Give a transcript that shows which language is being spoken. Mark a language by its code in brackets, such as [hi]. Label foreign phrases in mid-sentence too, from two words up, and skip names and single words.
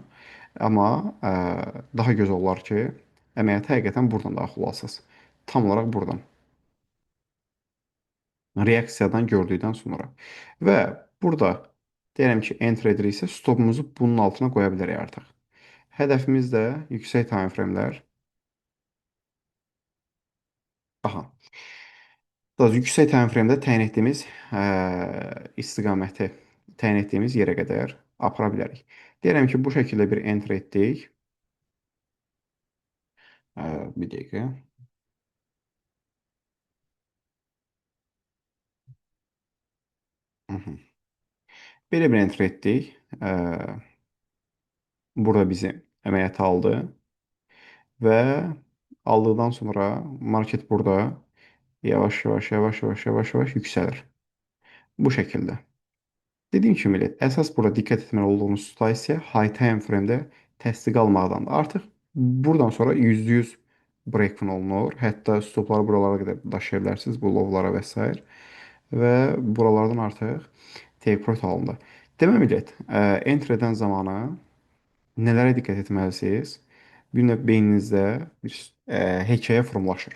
[az] Amma daha gözəl olar ki, əməliyyata həqiqətən buradan daxil olasınız. Tam olaraq buradan. Reaksiyadan gördükdən sonra. Və burada deyirəm ki, enter ediriksə stopumuzu bunun altına qoya bilərik artıq. Hədəfimiz də yüksək [en] time frame- [az] lər. Aha. Daha yüksək [en] time frame- [az] də təyin etdiyimiz istiqaməti təyin etdiyimiz yerə qədər apara bilərik. Deyirəm ki, bu şəkildə bir enter etdik. Bir dəqiqə. Hı -hı. Belə bir enter etdik. Burada bizi əməliyyata aldı. Və aldıqdan sonra market burada yavaş-yavaş, yavaş-yavaş, yavaş-yavaş yüksəlir. Bu şəkildə. Dediyim kimi, əsas burada diqqət etməli olduğumuz situasiya [en] high time frame- [az] də təsdiq almaqdandır. Artıq buradan sonra %100 break-even olunur. Hətta stopları buralara qədər daşıya bilərsiniz, bu lovlara və s. Və buralardan artıq [en] take profit [az] alındı. Demək millət, enter edən zamanı nələrə diqqət etməlisiniz? Bir növ beyninizdə bir hekayə formalaşır.